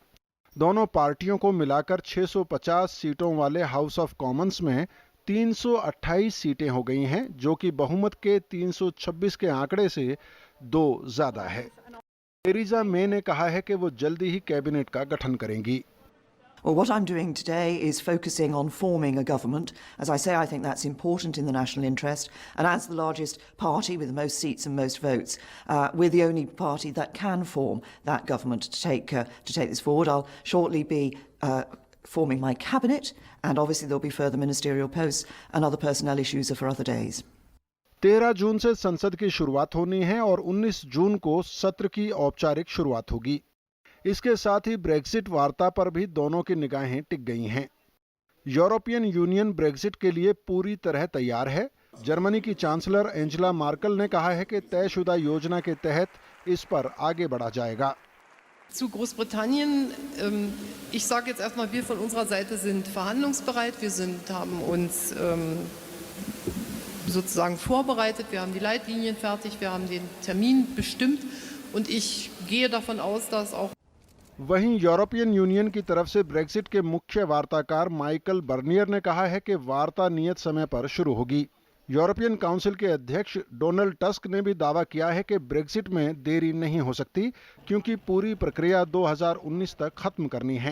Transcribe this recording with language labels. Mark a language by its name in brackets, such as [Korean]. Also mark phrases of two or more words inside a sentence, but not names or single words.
[Hindi] दोनों पार्टियों को मिलाकर 650 सीटों वाले हाउस ऑफ कॉमन्स में 328 सीटें हो गई हैं, जो कि बहुमत के 326 के आंकड़े से 2 ज्यादा है। टेरेसा मे ने कहा है कि वो जल्दी ही कैबिनेट का गठन करेंगी। [English] Well, what I'm doing today is focusing on forming a government. As I say, I think that's important in the national interest. And as the largest party with the most seats and most votes, we're the only party that can form that government to take this forward. I'll shortly be forming my cabinet, and obviously there'll be further ministerial posts, and other personnel issues are for other days. [Hindi] 13 जून से संसद की शुरुआत होनी है और 19 जून को सत्र की औपचारिक शुरुआत होगी। इसके साथ ही ब्रेक्जिट वार्ता पर भी दोनों की निगाहें टिक गई हैं। यूरोपियन यूनियन ब्रेक्जिट के लिए पूरी तरह तैयार है। जर्मनी की चांसलर एंजेला मार्केल ने कहा है कि तयशुदा योजना के तहत इस पर आगे बढ़ा जाएगा। [German] Zu Großbritannien, ich sage jetzt erstmal, wir von unserer Seite sind verhandlungsbereit. Wir haben uns sozusagen vorbereitet. Wir haben die Leitlinien fertig. Wir haben den Termin bestimmt. Und ich gehe davon aus, dass auch [Hindi] वहीं यूरोपियन यूनियन की तरफ से ब्रेक्जिट के मुख्य वार्ताकार माइकल बर्नियर ने कहा है कि वार्ता नियत समय पर शुरू होगी। यूरोपियन काउंसिल के अध्यक्ष डोनाल्ड टस्क ने भी दावा किया है कि ब्रेक्जिट में देरी नहीं हो सकती, क्योंकि पूरी प्रक्रिया 2019 तक खत्म करनी है।